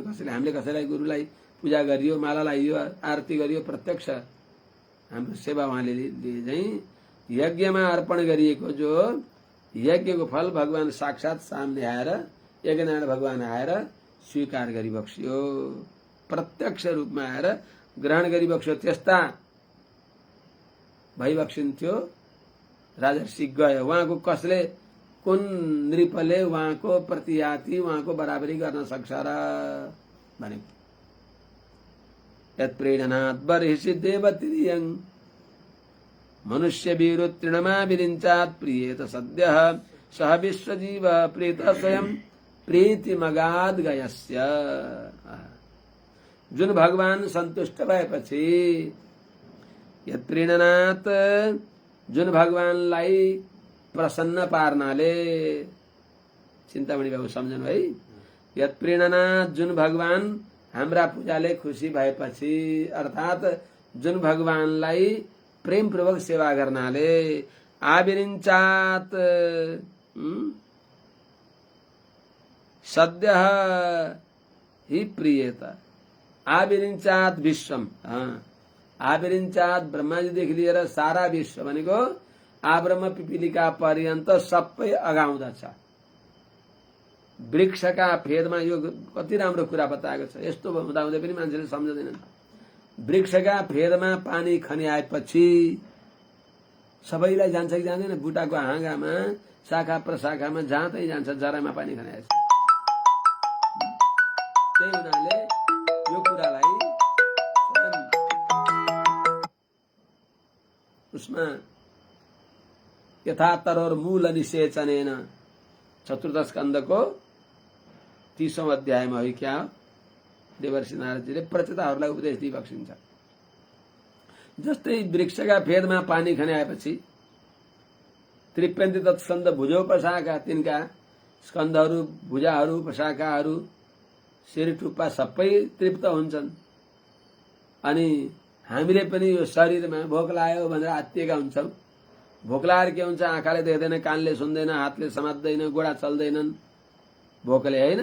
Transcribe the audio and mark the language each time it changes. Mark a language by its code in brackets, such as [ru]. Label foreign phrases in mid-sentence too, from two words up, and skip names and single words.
[ne] कसैले हामीले कसैलाई गुरुलाई पूजा गरियो, माला लगाइयो, आरती गरियो, प्रत्यक्ष हाम्रो सेवा उहाँले चाहिँ यज्ञमा अर्पण गरिएको जो यज्ञको फल भगवान साक्षात सामने आएर यज्ञनारायण भगवान आएर स्वीकार गरिबक्सियो, प्रत्यक्ष रूपमा आएर ग्रहण गरिबक्स्यो। त्यस्ता भइबक्सिन्थ्यो। राजर्षि गयो, उहाँको कसले कुन नृपले उहाँको प्रतियाति उहाँको बराबरी गर्न सक्छ र भनेको। [sa] यत् प्रेरणात् बर्हिषि देवतिरियं मनुष्य वीरो तृणमा विरिञ्चात् प्रियेत सद्यः सह विश्वजीव प्रेत स्वयं प्रीतिमगाद गयस्य। [ne] जुन भगवान सन्तुष्ट भएपछि, [sa] यत् प्रेरणात् [ne] जुन भगवानलाई प्रसन्न पार्नाले, चिन्तामणि बाबु सम्झनु है, [sa] यत् प्रेरणात् [ne] जुन भगवान हाम्रा पूजाले खुसी भएपछि, अर्थात जुन भगवानलाई प्रेमपूर्वक सेवा गर्नाले [sa] आविरिञ्चात् सद्यः हि प्रियेत आविरिञ्चात् विश्वम। [ne] आविरिञ्चात् ब्रह्माजीदेखि लिएर सारा विश्व भनेको [sa] आब्रह्म पिपीलिका पर्यन्त [ne] सबै अगाउँदछ। वृक्षका फेदमा, यो कति राम्रो कुरा बताएको छ। यस्तो हुँदाहुँदै पनि मान्छेले सम्झँदैनन्। वृक्षका फेदमा पानी खन्याएपछि सबैलाई जान्छ कि जाँदैन? बुटाको हाँगामा, शाखा प्रशाखामा जहाँ जान्छ जरामा पानी खन्याएछ। त्यही हुनाले यो कुरालाई स्वयं उसमा [sa] यथा तरोर मूल निषेचनेन, [ne] चतुर्थ स्कन्धको 30औं अध्यायमा हो क्या, देवर्षि नारदजीले प्रचेताहरूलाई उपदेश दिइबक्सिन्छ। जस्तै वृक्षका फेदमा पानी खन्याएपछि [sa] त्रिप्यन्ति तत्स्कन्ध भुजौ पशाखा, [ne] तिनका स्कन्धहरू, भुजाहरू, पशाखाहरू, शिर टुप्पा सबै तृप्त हुन्छन्। अनि हामीले पनि यो शरीरमा भोक लाग्यो भनेर आत्तिएका हुन्छौँ। भोक लागेर के हुन्छ? आँखाले देख्दैन, कानले सुन्दैन, हातले समात्दैन, गोडा चल्दैनन् भोकले, होइन?